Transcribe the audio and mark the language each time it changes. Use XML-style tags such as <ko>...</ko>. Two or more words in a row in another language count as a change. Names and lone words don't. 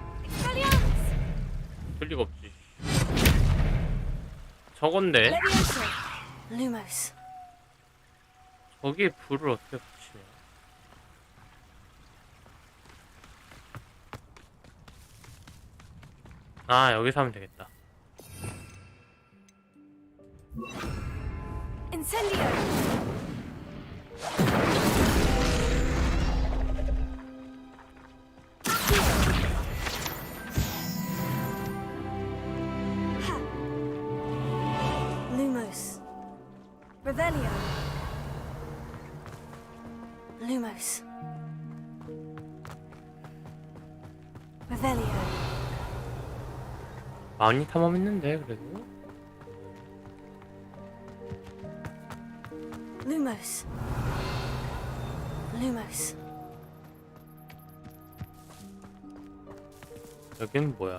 <ko>될 리가 없지. 저건데?</ko> <la>Lumos.</la> <ko>저기에 불을 어떻게 붙이냐? 아, 여기서 하면 되겠다.</ko> <la>Incendio. Lumos. Revelio. Lumos. Revelio.</la> <ko>많이 탐험했는데 그래도.</ko> <la>Lumos. Lumos.</la> <ko>여긴 뭐야?</ko>